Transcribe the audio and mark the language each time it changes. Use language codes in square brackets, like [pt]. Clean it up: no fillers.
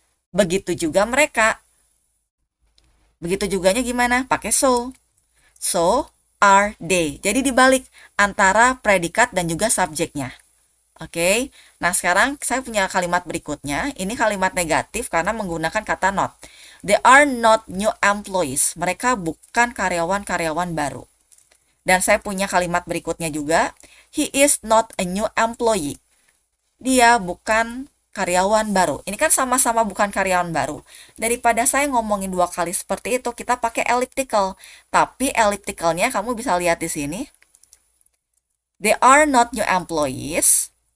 [id] Begitu juga mereka. Begitu juganya gimana? Pakai so. [en] So are they. [id] Jadi dibalik antara predikat dan juga subjeknya. Oke. Nah, sekarang saya punya kalimat berikutnya. Ini kalimat negatif karena menggunakan kata not. [en] They are not new employees. [id] Mereka bukan karyawan-karyawan baru. Dan saya punya kalimat berikutnya juga. [en] He is not a new employee. [id] Dia bukan karyawan baru. Ini kan sama-sama bukan karyawan baru. Daripada saya ngomongin dua kali seperti itu, kita pakai elliptical. Tapi ellipticalnya kamu bisa lihat di sini. [en] They are not new employees.